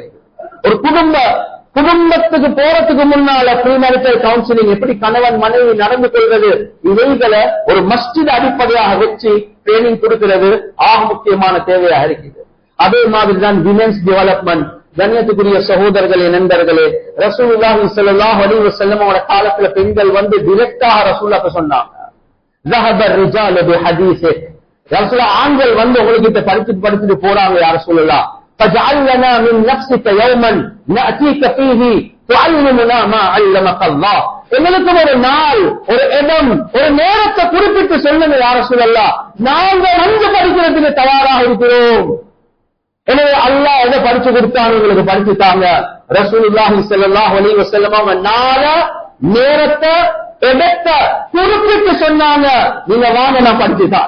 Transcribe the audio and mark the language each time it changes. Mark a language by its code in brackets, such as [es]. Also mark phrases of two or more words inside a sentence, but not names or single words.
[ta] ஒரு குடும்பத்துக்கு போறதுக்கு முன்னால [en] premarital counseling, [ta] எப்படி கணவன் மனைவி நடந்து கொள்வது, இவைகளை ஒரு மஸ்ஜித் அடிப்படையாக வச்சு ட்ரைனிங் கொடுக்கிறது ஆக முக்கியமான தேவையாக இருக்குது. அதே மாதிரிதான் [en] women's development. [ta] கண்ணியத்துக்குரிய சகோதரர்களே, நண்பர்களே, [ar] رسول الله صلى الله عليه وسلم [ta] அவரோட காலத்துல பெண்கள் வந்து டைரக்டாக ரசூலுல்லாஹ் சொன்னாங்க, [ar] ذهب الرجال بحديثه. [ta] ரசூலுல்லாஹ் ஆண்கள் வந்து உங்களுக்கு படிச்சுட்டு போறாங்க, [ar] يا رسول الله, فاجعل لنا من نفسك يوما نأتيك فيه تعلمنا ما علمك الله. [ta] எங்களுக்கு ஒரு நாள், ஒரு இடம், ஒரு நேரத்தை குறிப்பிட்டு சொல்லுங்க [ar] يا رسول الله, [ta] நாங்கள் வந்து படிக்கிறதுக்கு தயாராக இருக்கிறோம். எனவே அல்லாஹ் எதை படிச்சு கொடுத்தாங்க, உங்களுக்கு படிச்சுட்டாங்க. [ar] رسول الله صلى الله عليه وسلم [ta] நாள, நேரத்தை, இடத்தை குறிப்பிட்டு சொன்னாங்க, நீங்க வாங்க நான் படிச்சுட்டாரேன்.